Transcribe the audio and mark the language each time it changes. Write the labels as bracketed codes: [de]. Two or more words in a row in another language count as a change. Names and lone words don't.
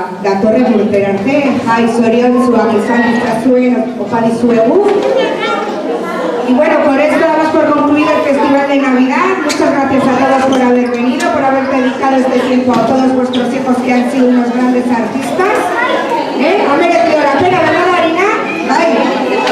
[eu] datorren urterarte, jai zoriontzuak izan izazuen opa dizuegu. [es] Y bueno, con esto damos por concluido el Festival de Navidad. Muchas gracias a todos por haber venido, por haber dedicado este tiempo a todos vuestros hijos que han sido unos grandes artistas. Ha merecido la pena, ¿verdad, Marina? ¡Ay!